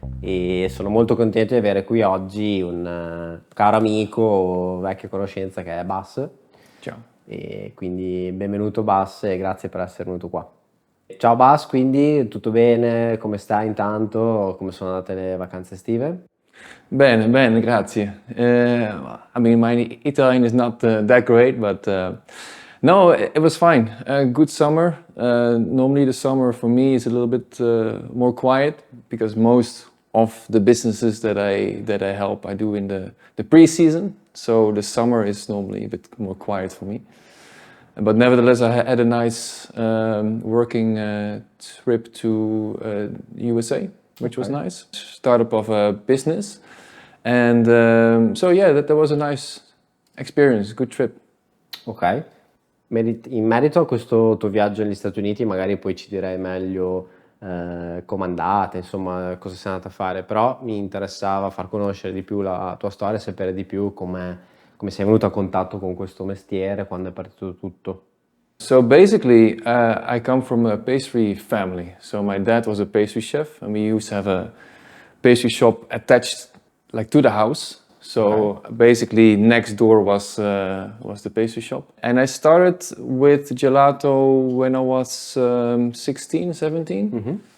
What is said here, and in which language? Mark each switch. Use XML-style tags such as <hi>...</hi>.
<it>E sono molto contento di avere qui oggi un caro amico, vecchia conoscenza che è Bas. Ciao. E quindi benvenuto Bas e grazie per essere venuto qua. Ciao Bas, quindi tutto bene? Come stai intanto? Come sono andate le vacanze estive? Bene, grazie.</it> <en>I mean, my Italian is not that great, but no, it was fine. Good summer. Normally the summer for me is a little bit more quiet because most of the businesses that I help I do in the pre-season. So the summer is normally a bit more quiet for me. But nevertheless, I had a nice working trip to USA, which was nice. Startup of a business. And so yeah, that was a nice experience, good trip. Ok.</en> <it>In merito a questo tuo viaggio negli Stati Uniti, magari poi ci direi meglio com'è andata, insomma, cosa sei andata a fare, però mi interessava far conoscere di più la tua storia, sapere di più come sei venuto a contatto con questo mestiere, quando è partito tutto.</it> <en>So basically, I come from a pastry family. So my dad was a pastry chef, and we used to have a pastry shop attached, like, to the house. So basically, next door was the pastry shop. And I started with gelato when I was 16, 17. Mm-hmm.</en>